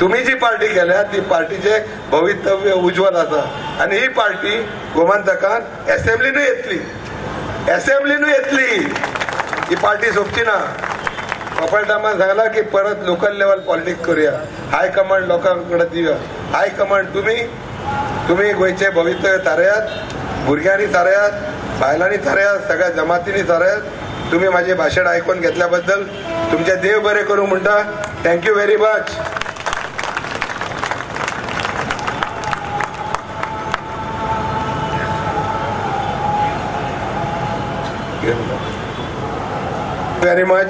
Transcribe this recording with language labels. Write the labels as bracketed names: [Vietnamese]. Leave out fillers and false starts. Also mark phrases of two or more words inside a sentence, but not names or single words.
[Konkani] तुम्ही जी पार्टी केल्या ती पार्टीचे भवितव्य उज्ज्वल आसा आणि ही पार्टी गोमंतकान असेंब्लीनूय येतली ही पार्टी सोपची ना. कपलटामान सांगला की परत [English] local level politics [Konkani] करूया, [English] high command [Konkani] लोकांकडे दिवया. [English] high command [Konkani] तुम्ही गोयचे भवितव्य थारायात, भुरग्यांनी थारायात, बायलांनी थारायात, सगळ्या जमातींनी थारायात. [Marathi] तुम्ही माझे भाषण ऐकून घेतल्याबद्दल [Konkani] तुमचे देव बरे करू म्हणटा. [English] Thank you very much. Very much.